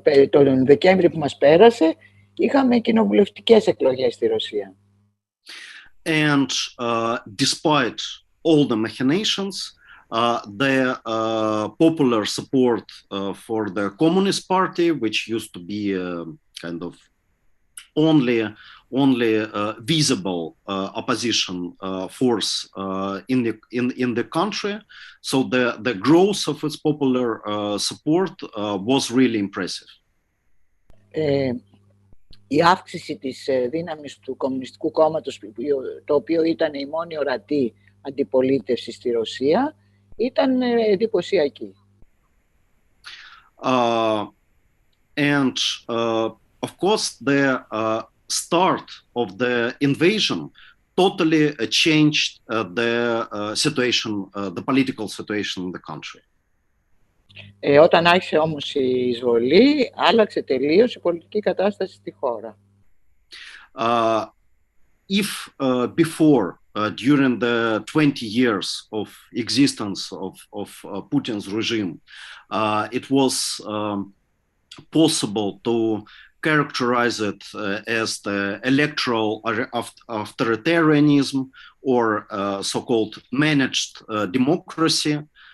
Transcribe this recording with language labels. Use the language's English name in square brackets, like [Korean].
[Greek] Τον Δεκέμβρη που μας πέρασε, είχαμε κοινοβουλευτικές εκλογές στη Ρωσία. [English] And despite all the machinations, the popular support for the Communist Party, which used to be kind of only visible opposition force in the country, so the growth of its popular support was really impressive. [Greek] Η αύξηση της δύναμης του Κομμουνιστικού Κόμματος, το οποίο ήταν η μόνη ορατή αντιπολίτευση στη Ρωσία, ήταν εντυπωσιακή. [English] And of course, the start of the invasion totally changed the situation, the political situation in the country. [Greek] Όταν άρχισε όμως η εισβολή, άλλαξε τελείως η πολιτική κατάσταση στη χώρα. [English] If before, during the 20 years of existence of Putin's regime, it was possible to characterize it as the electoral authoritarianism or so-called managed democracy.